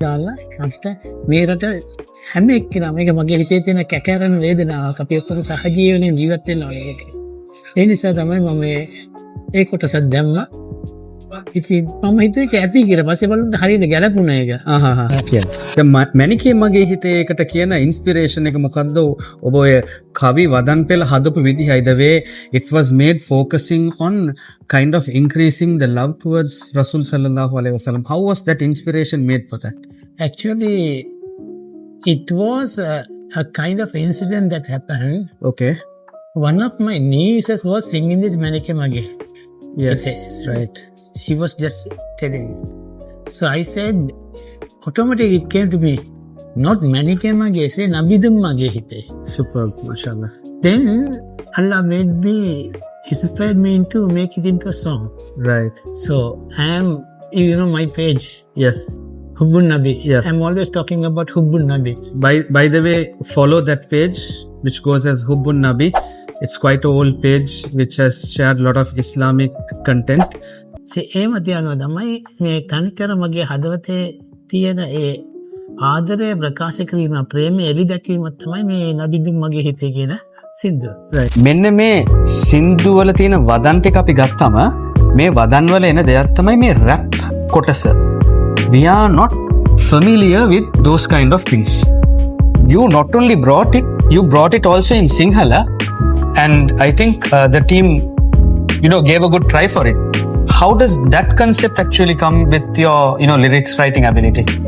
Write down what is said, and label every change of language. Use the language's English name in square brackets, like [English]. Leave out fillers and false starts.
[Sinhala] දාලා අපිට මේ රට හැම එක්කෙනාම මේක මගේ හිතේ තියෙන කැකරන වේදනාවක්. අපි ඔක්කොම සහජීවනයේ ජීවත් වෙනවා ඒක. ඒ නිසා තමයි මම ඒ කොටස දැම්මා. ඉතින් මම හිතුවේ ඒක ඇති කියලා. පස්සේ බලන්න හරියට ගැලපුණා ඒක. දැන් මැනිකේ මගේ හිතේ ඒකට කියන ඉන්ස්පිරේෂන් එක මොකද්ද? ඔබ ඔය කවි වදන් පෙළ හදපු විදිහයි [English] the way it was made focusing on kind of increasing the love towards Rasul sallallahu alaihi wasallam. How was that inspiration made for that? Actually, it was a kind of incident that happened. Okay. One of my nieces was singing this Manike Mage. Yes, right. She was just telling me. So I said, automatically it came to me, not Manike Mage, say Nabidum Mage Hite. Superb, mashallah. Then Allah made me, inspired me to make it into a song. Right. So I am, my page. Yes. Hubbun Nabi. Yeah. I'm always talking about Hubbun Nabi. By the way, follow that page which goes as Hubbun Nabi. It's quite an old page which has shared a lot of Islamic content. [Sinhala] ඒම තියනවා තමයි මේ තනිකර මගේ හදවතේ තියෙන ඒ ආදරය ප්‍රකාශ කිරීම ප්‍රේමය එලි දැක්වීමත් තමයි මේ නබිදුම් මගේ හිතේ කියන සින්දුව. මෙන්න මේ සින්දු වල තියෙන වදන් ටික අපි ගත්තම මේ වදන් වල එන දෙයක් තමයි මේ රැප් කොටස. [English] We are not familiar with those kind of things. You not only brought it, you brought it also in Sinhala, and I think the team gave a good try for it. How does that concept actually come with your lyrics writing ability?